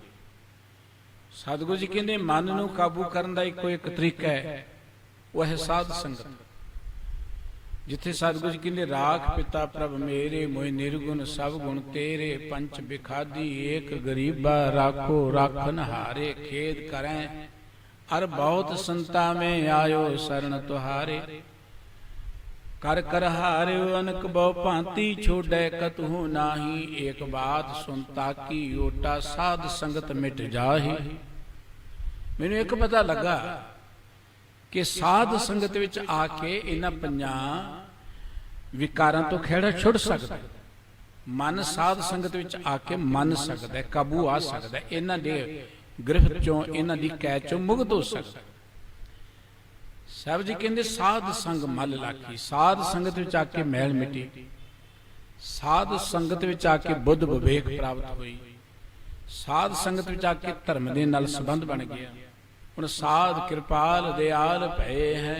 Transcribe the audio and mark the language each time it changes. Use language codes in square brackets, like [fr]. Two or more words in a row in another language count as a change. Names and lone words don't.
[pa] ਸਤਿਗੁਰੂ ਜੀ ਕਹਿੰਦੇ ਮਨ ਨੂੰ ਕਾਬੂ ਕਰਨ ਦਾ ਇੱਕੋ ਇੱਕ ਤਰੀਕਾ ਹੈ, ਉਹ ਹੈ ਸਾਧ ਸੰਗਤ। ਜਿੱਥੇ ਸਤਿਗੁਰੂ ਜੀ ਕਹਿੰਦੇ ਰਾਖ ਪਿਤਾ ਪ੍ਰਭ ਮੇਰੇ, ਮੋਹਿ ਨਿਰਗੁਣ ਸਭ ਗੁਣ ਤੇਰੇ, ਪੰਚ ਬਿਖਾਦੀ ਏਕ ਗਰੀਬਾ, ਰਾਖੋ ਰਾਖਨ ਹਾਰੇ, ਖੇਦ ਕਰੈ ਅਰ ਬਹੁਤ ਸੰਤਾ ਮੇਂ ਆਯੋ ਸ਼ਰਣ ਤੁਹਾਰੇ, ਕਰ ਕਰ ਹਾਰਯੋ ਅਨਕ ਬਹੁ ਭਾਂਤਿ, ਛੋੜੇ ਕਤਹੁ ਨਾਹੀ, ਏਕ ਬਾਤ ਸੁਨਤਾ ਕੀ ਓਟਾ, ਸਾਧ ਸੰਗਤ ਮਿਟ ਜਾਹੀ। ਮੈਨੂੰ ਇੱਕ ਪਤਾ ਲੱਗਾ ਕਿ ਸਾਧ ਸੰਗਤ ਵਿੱਚ ਆਕੇ ਇਨ੍ਹਾਂ ਪੰਜਾਂ ਵਿਕਾਰਾਂ ਤੋਂ ਖਹਿੜਾ ਛੁੱਟ ਸਕਦਾ। ਮਨ ਸਾਧ ਸੰਗਤ ਵਿੱਚ ਆਕੇ ਮਨ ਸਕਦਾ, ਕਾਬੂ ਆ ਸਕਦਾ, ਇਨ੍ਹਾਂ ਦੇ ਗ੍ਰਿਫ਼ਤ ਚੋਂ, ਇਨ੍ਹਾਂ ਦੀ ਕੈਦ ਚੋਂ ਮੁਕਤ ਹੋ ਸਕਦਾ। ਸਾਹਿਬ ਜੀ ਕਹਿੰਦੇ ਸਾਧ ਸੰਗ ਮਲ ਲਾਖੀ। ਸਾਧ ਸੰਗਤ ਵਿੱਚ ਆ ਕੇ ਮੈਲ ਮਿਟੀ, ਸਾਧ ਸੰਗਤ ਵਿੱਚ ਆ ਕੇ ਬੁੱਧ ਵਿਵੇਕ ਪ੍ਰਾਪਤ ਹੋਈ, ਸਾਧ ਸੰਗਤ ਵਿੱਚ ਆ ਕੇ ਧਰਮ ਦੇ ਨਾਲ ਸੰਬੰਧ ਬਣ ਗਿਆ। ਹੁਣ ਸਾਧ ਕਿਰਪਾਲ ਦਿਆਲ ਭਏ ਹੈ।